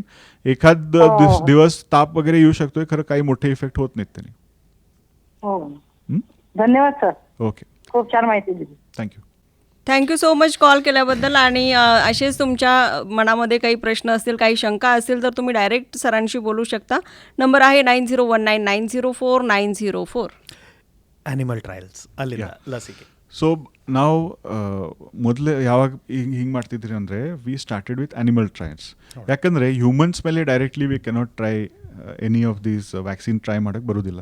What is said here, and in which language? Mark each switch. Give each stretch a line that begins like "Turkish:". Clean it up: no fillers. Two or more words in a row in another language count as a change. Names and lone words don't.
Marathi: एखाद दिवस ताप वगैरे येऊ शकतोय, खरं काही मोठे इफेक्ट होत नाहीत त्यांनी. हो, धन्यवाद सर. ओके, खूप छान माहिती दिली. थँक्यू.
English: thank you so much
Marathi: कॉल केल्याबद्दल. आणि असेच तुमच्या मनामध्ये काही प्रश्न असतील, काही शंका असतील तर तुम्ही डायरेक्ट सरांशी बोलू शकता. नंबर आहे 9019904904.
English: animal trials
Kannada: ಅಲ್ಲಿಂದ ಲಸಿಕೆ. ಸೊ ನಾವು ಮೊದಲೇ ಯಾವಾಗ ಹಿಂಗೆ ಮಾಡ್ತಿದ್ರಿ ಅಂದರೆ
English: we started with animal trials.
Kannada: ಯಾಕಂದರೆ ಹ್ಯೂಮನ್ಸ್ ಮೇಲೆ
English: directly we cannot try any of these vaccine
Kannada: ಟ್ರೈ ಮಾಡೋಕ್ಕೆ ಬರೋದಿಲ್ಲ.